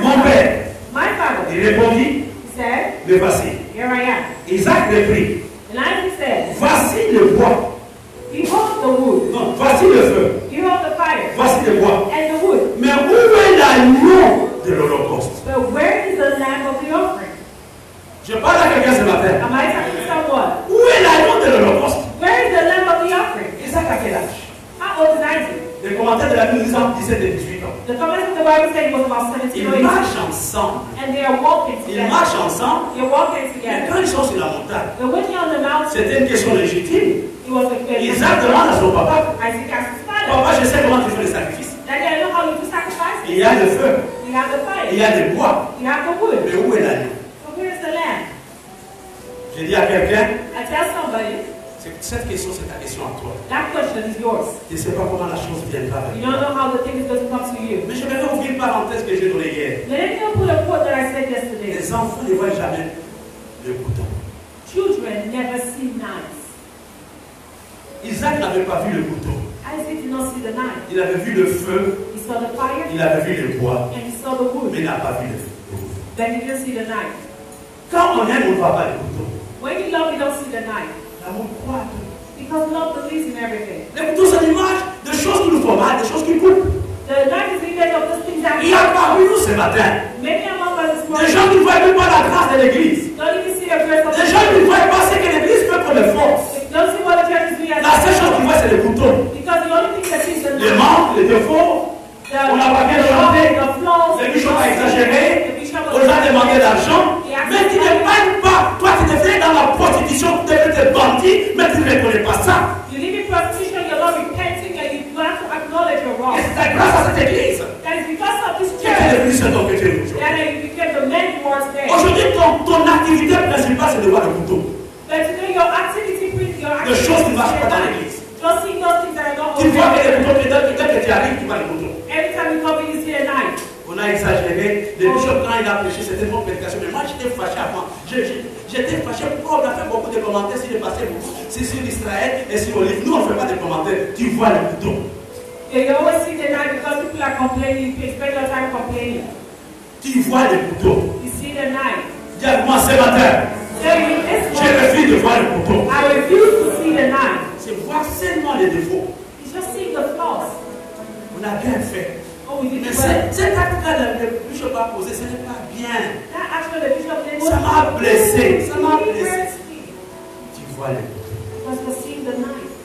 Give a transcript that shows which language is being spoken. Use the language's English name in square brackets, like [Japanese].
[French] Mon père. [English] my father. [French] Il répondit, [English] He said, [French] me voici. [English] here I am. [French] Isaac reprit, [English] And Isaac said, [French] voici le bois. [English] behold the wood, [French] Non, voici le feu. [English] behold the fire, [French] Voici le bois. [English] and the wood. [French] Mais où est l'agneau de l'Holocauste? [English] But where is the lamb of the offering? [French] Je parle à quelqu'un ce matin. [English] Am I talking to someone? [French] Où est l'agneau de l'Holocauste? [English] Where is the lamb of the offering? [French] Isaac a quel âge? [English] How old is Isaac? [French] Les commentaires de la Bible disent entre 17 et 18 ans. [English] The comments of the Bible said he was about 17 [French] Ils [English] or 18. [French] marchent ensemble. [English] And they are walking [French] Ils [English] together. [French] marchent ensemble. [English] They're walking [French] Et [English] together. [French] quand ils sont sur la montagne, [English] But when you're on the mountain, [French] c'était une question légitime. [English] it was a [French] Isaac demande à son papa, [English] Isaac asked his father, [French] papa, je sais comment tu fais le sacrifice. [English] Daddy, I know how you do sacrifices. [French] Il y a le feu, [English] You have the fire. [French] il y a le bois. [English] You have the wood. [French] Mais où est l'agneau? [English] So where's the lamb? [French] J'ai dit à quelqu'un, [English] I tell somebody, [French] cette question, c'est ta question à toi. [English] that question is yours. [French] Je ne sais pas comment la chose viendra avec [English] You [French] toi. [English] don't know how the thing is going to come to you. [French] Mais je vais ouvrir une parenthèse que j'ai donnée hier. [English] Let me put a quote that I said yesterday. [French] Les enfants ne voient jamais le couteau. [English] Children never see knives. [French] Isaac n'avait pas vu le couteau. [English] Isaac did not see the knife. [French] Il avait vu le feu [English] He saw the fire [French] il avait vu le bois, [English] and he saw the wood. [French] mais il n'a pas vu le feu. [English] Then he didn't see the knife. [French] Quand on aime, on ne voit pas le couteau. [English] When you love, you don't see the knife. [French] L'amour croit à tout. [English] Because love believes in everything. [French] Le couteau, c'est l'image de choses qui nous font mal, de choses qui coupent. [English] The knife is the image of those things that [French] Il y a parmi nous ce matin [English] many among us this [French] des [English] morning [French] gens qui ne voient même pas la grâce de l'église. [English] don't even see the grace of [French] Des gens qui ne voient pas ce que l'église fait pour les forces. [English] don't see what the church is doing as [French] La seule chose qu'ils voient, c'est le couteau. [English] because the only thing that is the [French] Les manques, les défauts. On n'a pas bien chanté. Le bishop a exagéré. On nous a demandé d'argent. Mais tu ne parles pas. Toi, tu te fais dans la prostitution, tu es bandit, mais tu ne reconnais pas ça. [English] You live in prostitution, you're not repenting, and you have to acknowledge your wrong. [French] Et c'est grâce à cette église [English] That is because of this [French] qui est [English] church [French] devenu cet homme que tu es aujourd'hui. [English] that you became the man you were today. [French] Aujourd'hui, ton activité principale, c'est de voir le couteau. [English] But today your activity brings your [French] De choses qui ne marchent pas dans [English] life. [French] l'église. [English] Just seeing those things that are not [French] Tu vois que [English] okay. [French] le couteau, dès que tu arrives, tu vois le couteau. [English] Every time you come in, you see a knife. [French] On a exagéré. Le bishop, quand il a prêché, c'était une prédication. Mais moi, j'étais fâché avant. J'étais fâché. Pourquoi on a fait beaucoup de commentaires sur le passé, c'est sur Israël et sur Olive. Nous, on ne fait pas de commentaires. Tu vois le couteau. [English] Yeah, you always see the knife because people are complaining. You spend your time complaining. [French] Tu vois le couteau. [English] You see the knife. [French] Dis à moi ce matin, [English] So you this [French] je [English] one, [French] refuse de voir le couteau. [English] I refuse to see the knife. [French] C'est voir seulement les défauts. [English] It's just seeing the flaws. [French] On a bien fait. [English] Oh, we did [French] Mais [English] it well. [French] cet acte-là, le bishop a posé, ce n'est pas bien. [English] That actually the bishop did [French] Ça m'a blessé. Ça m'a blessé. blessé. Tu vois le couteau. [English] Because we're seeing the knife.